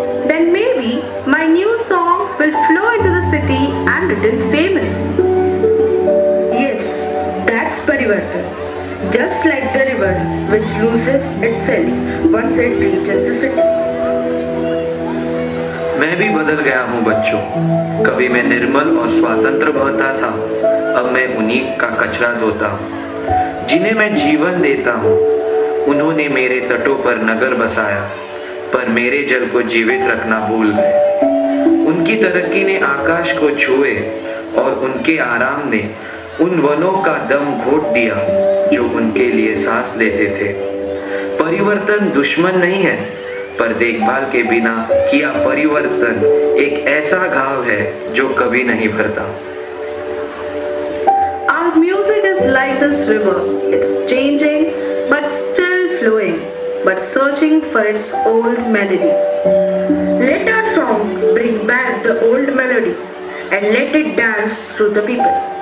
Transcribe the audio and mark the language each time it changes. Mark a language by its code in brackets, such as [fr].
[en] Then maybe my new song will flow into the city and it is famous. Yes, that's Parivartan. Just like the river which loses itself once it reaches the city. [hi] मैं भी बदल गया हूँ बच्चों। कभी मैं निर्मल और स्वतंत्र बहता था, अब मैं उन्हीं का कचरा धोता हूँ। जिन्हें मैं जीवन देता हूँ, उन्होंने मेरे तटों पर नगर बसाया, पर मेरे जल को जीवित रखना भूल गए। उनकी तरक्की ने आकाश को छुए और उनके आराम ने उन वनों का दम घोट दिया जो उनके लिए सांस लेते थे। परिवर्तन दुश्मन नहीं है, पर देखभाल के बिना किया परिवर्तन एक ऐसा घाव है जो कभी नहीं भरता। [en] Our music is like this river. It's changing but still flowing, but searching for its old melody. Let our song bring back the old melody and let it dance through the people.